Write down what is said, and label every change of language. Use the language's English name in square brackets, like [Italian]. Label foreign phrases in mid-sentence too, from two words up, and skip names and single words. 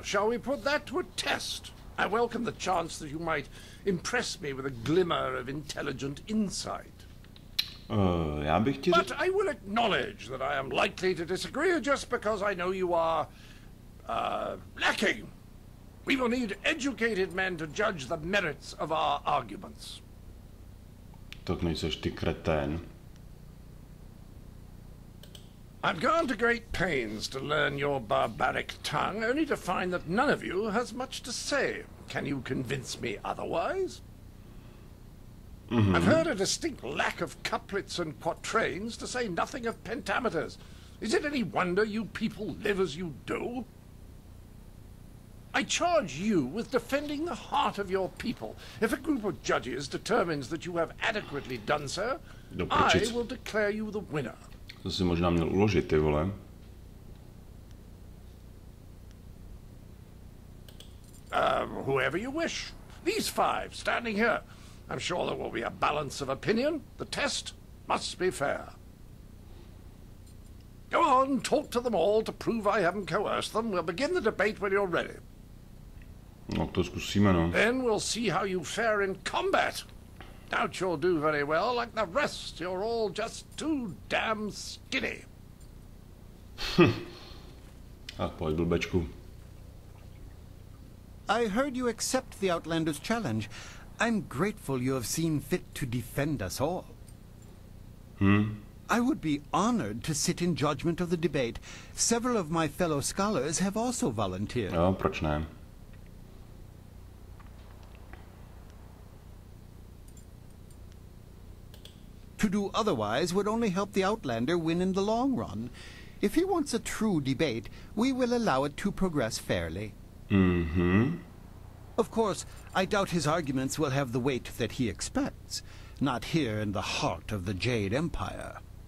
[English] Shall we put that to a test? I welcome the chance that you might impress me with a glimmer of intelligent insight. But I will acknowledge that I am likely to disagree just because I know you are, lacking. We will need educated men to judge the merits of our arguments. [Czech] Tak nejseš ty kretén. [English] I've gone to great pains to learn your barbaric tongue, only to find that none of you has much to say. Can you convince me otherwise? I've heard a distinct lack of couplets and quatrains, to say nothing of pentameters. Is it any wonder you people live as you do? I charge you with defending the heart of your people. If a group of judges determines that you have adequately done so, I will declare you the winner. [Czech] To si možná měl uložit, ty vole. [English] Whoever you wish. These five standing here. I'm sure there will be a balance of opinion. The test must be fair. Go on, talk to them all to prove I haven't coerced them. We'll begin the debate when you're ready. [Czech] No, to zkusíme, no. [English] Then we'll see how you fare in combat. Doubt you'll do very well. Like the rest, you're all just too damn skinny. [Czech] Ach, pojď, blbečku. [English] I heard you accept the Outlander's challenge. I'm grateful you have seen fit to defend us all. I would be honored to sit in judgment of the debate. Several of my fellow scholars have also volunteered. [Czech] Jo, proč ne? [English] To do otherwise would only help the Outlander win in the long run. If he wants a true debate, we will allow it to progress fairly. Of course, I doubt his arguments will have the weight that he expects. Not here in the heart of the Jade Empire.